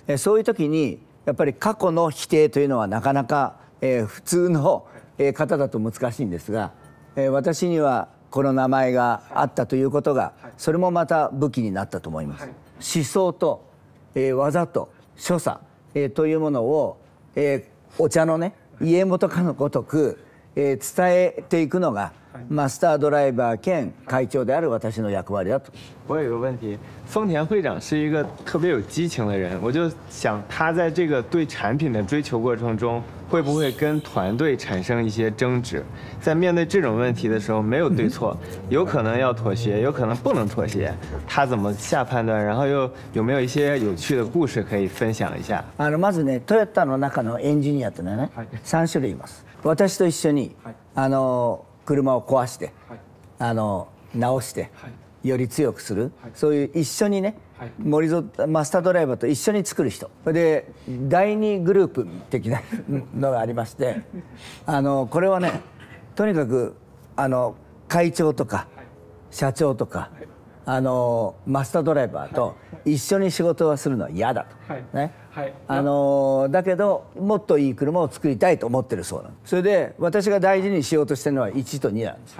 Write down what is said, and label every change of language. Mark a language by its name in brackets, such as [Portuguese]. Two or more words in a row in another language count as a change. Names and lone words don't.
[Japanese] そういう時にやっぱり過去の否定というのはなかなか、普通の方だと難しいんですが、私にはこの名前があったということが、それもまた武器になったと思います。思想と、技と所作、というものを、お茶のね家元かのごとく、伝えていくのがマスタードライバー兼会長である私の役割だと。 [Chinese] 我有一个问题，丰田会长是一个特别有激情的人，我就想他在这个对产品的追求过程中，会不会跟团队产生一些争执？在面对这种问题的时候，没有对错，有可能要妥协，有可能不能妥协，他怎么下判断？然后又有没有一些有趣的故事可以分享一下？ [Japanese] まずね、トヨタの中のエンジニアというのはね、3種類います。私と一緒に車を壊して、直して、より強くする、そういう一緒にね、マスタードライバーと一緒に作る人で、第2グループ的なのがありまして、これはね、とにかく会長とか社長とかマスタードライバーと一緒に仕事をするのは嫌だと、ね、だけどもっといい車を作りたいと思ってるそうなんです。それで私が大事にしようとしてるのは1と2なんです。